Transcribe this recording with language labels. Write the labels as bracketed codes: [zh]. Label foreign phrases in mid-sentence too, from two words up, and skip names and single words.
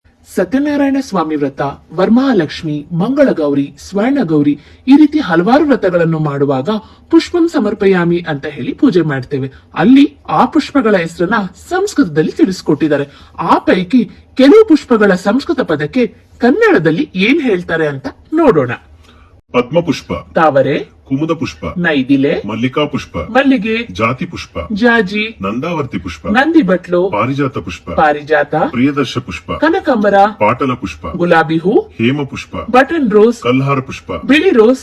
[kn] ಸತ್ಯನಾರಾಯಣ ಸ್ವಾಮಿ ವ್ರತ, ವರಮಹಾಲಕ್ಷ್ಮಿ, ಮಂಗಳಗೌರಿ, ಸ್ವರ್ಣಗೌರಿ ಈ ರೀತಿ ಹಲವಾರು ವ್ರತಗಳನ್ನು ಮಾಡುವಾಗ [sa] ಪುಷ್ಪಂ ಸಮರ್ಪಯಾಮಿ [kn] ಅಂತ ಹೇಳಿ ಪೂಜೆ ಮಾಡ್ತೇವೆ. ಅಲ್ಲಿ ಆ ಪುಷ್ಪಗಳ ಹೆಸರನ್ನ ಸಂಸ್ಕೃತದಲ್ಲಿ ತಿಳಿಸ್ಕೊಟ್ಟಿದ್ದಾರೆ. ಆ ಪೈಕಿ ಕೆಲವು ಪುಷ್ಪಗಳ ಸಂಸ್ಕೃತ ಪದಕ್ಕೆ ಕನ್ನಡದಲ್ಲಿ ಏನ್ ಹೇಳ್ತಾರೆ ಅಂತ ನೋಡೋಣ. ಪದ್ಮ ಪುಷ್ಪ, ತಾವರೆ, ಕುಮುದ ಪುಷ್ಪ, ನೈದಿಲೆ, ಮಲ್ಲಿಕಾ ಪುಷ್ಪ, ಮಲ್ಲಿಗೆ, ಜಾತಿ ಪುಷ್ಪ, ಜಾಜಿ, ನಂದಾವರ್ತಿ ಪುಷ್ಪ, ನಂದಿ ಬಟ್ಲು, ಪಾರಿಜಾತ ಪುಷ್ಪ, ಪಾರಿಜಾತ, ಪ್ರಿಯದರ್ಶ ಪುಷ್ಪ, ಕನಕಾಂಬರ, ಪಾಟಲ ಪುಷ್ಪ, ಗುಲಾಬಿ ಹೂ, ಹೇಮ ಪುಷ್ಪ, [en] Button rose, [kn] ಕಲ್ಹಾರ ಪುಷ್ಪ, ಬಿಳಿ ರೋಸ್,